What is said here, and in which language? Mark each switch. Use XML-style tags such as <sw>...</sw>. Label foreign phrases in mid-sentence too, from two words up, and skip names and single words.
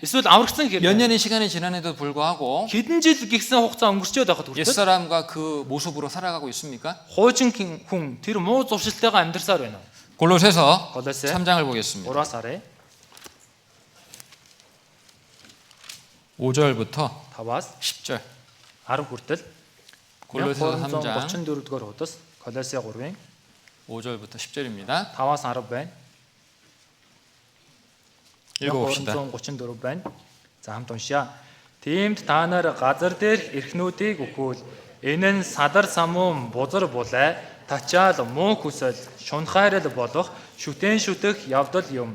<mn>Эсвэл аврагцсан</mn> <ko>몇</ko> <mn>хэрэг</mn> <ko>년의 시간이 지난에도 불구하고</ko> <mn>хэдэн жил гисэн хугацаа өнгөрчөөд байхад хүртэл</mn> <ko>옛사람과 그 모습으로 살아가고 있습니까?</ko> <mn>хуучин хүн тэр муу зуршилтайгаа амьдарсаар байна уу?</mn> <ko>골로새서 골로새 3장을 보겠습니다.</ko> <mn>3-аас харъя.</mn> <ko>5절부터</ko> <mn>5-аас</mn> <ko>10절.</ko> <mn>10 хүртэл</mn> <ko>골로새서 3장</ko> <mn>34 дугаар хуудас Колосе 3-ын</mn> <ko>5절부터 10절입니다.</ko> <mn>5-аас 10 байна.</mn> <ko>읽어봅시다.</ko> <mn>34 байна. За хамт уншъя. Тиймд та нар газар дээрх эрхнүүдийг өгвөл энэ нь садар самуун бузар булай тачаал муу хүсэл шунхайрал болох шүтэн шүтэх явдал юм.</mn>